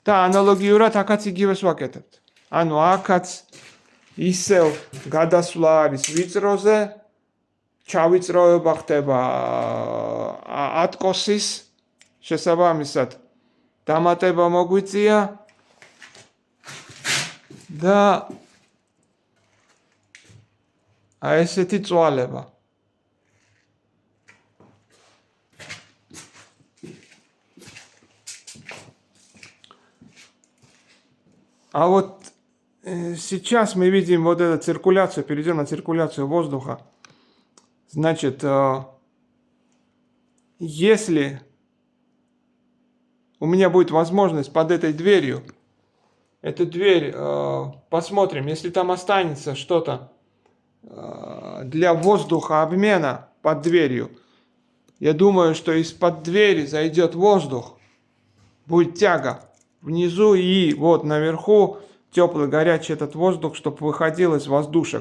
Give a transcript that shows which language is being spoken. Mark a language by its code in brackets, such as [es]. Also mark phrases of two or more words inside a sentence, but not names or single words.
[ka] და ანალოგიურად აქაც იგივეს ვაკეთებთ. ანუ აქაც ისევ გადასვლა არის ვიწროზე, ჩავიწროება ხდება ატკოსის, შესაბამისად დამატება მოგვიწია და ესეთი წვალება. [ru] А вот сейчас мы видим вот эту циркуляцию, перейдем на циркуляцию воздуха. Значит, если у меня будет возможность под этой дверью, эту дверь посмотрим, если там останется что-то для воздухообмена под дверью, я думаю, что из-под двери зайдет воздух, будет тяга внизу и вот наверху теплый горячий этот воздух, чтобы выходил из воздушек.